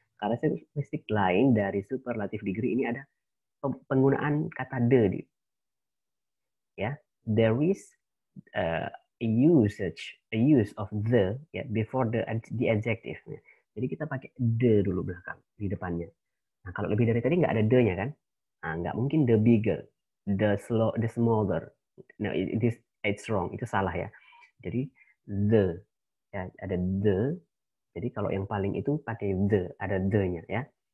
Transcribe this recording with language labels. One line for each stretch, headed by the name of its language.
Indonesian: Karakteristik lain dari superlative degree ini ada penggunaan kata the, ya.
English: There is a use of the, ya, before the adjective.
Indonesian: Jadi kita pakai the dulu belakang di depannya. Nah, kalau lebih dari tadi nggak ada the-nya kan? Nah, nggak mungkin the bigger, the smaller.
English: No, it's wrong.
Indonesian: Itu salah, ya. Jadi the, ya, ada the. Jadi kalau yang paling itu pakai the, ada the-nya, ya.